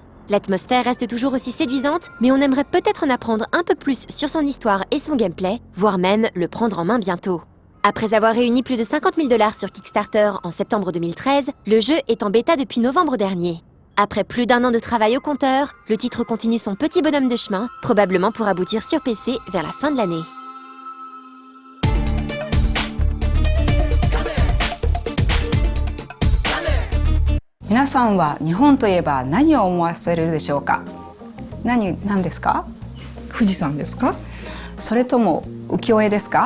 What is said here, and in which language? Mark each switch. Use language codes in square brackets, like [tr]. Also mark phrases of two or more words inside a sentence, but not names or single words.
[fr] L'atmosphère reste toujours aussi séduisante, mais on aimerait peut-être en apprendre un peu plus sur son histoire et son gameplay, voire même le prendre en main bientôt. Après avoir réuni plus de 50 000 $ sur Kickstarter en septembre 2013, le jeu est en bêta depuis novembre dernier. Après plus d'un an de travail au compteur, le titre continue son petit bonhomme de chemin, probablement pour aboutir sur PC vers la fin de l'année. [ja] 皆さんは日本といえば何を思わせるでしょうか? Naniですか? 富士山ですか？それとも浮世絵ですか？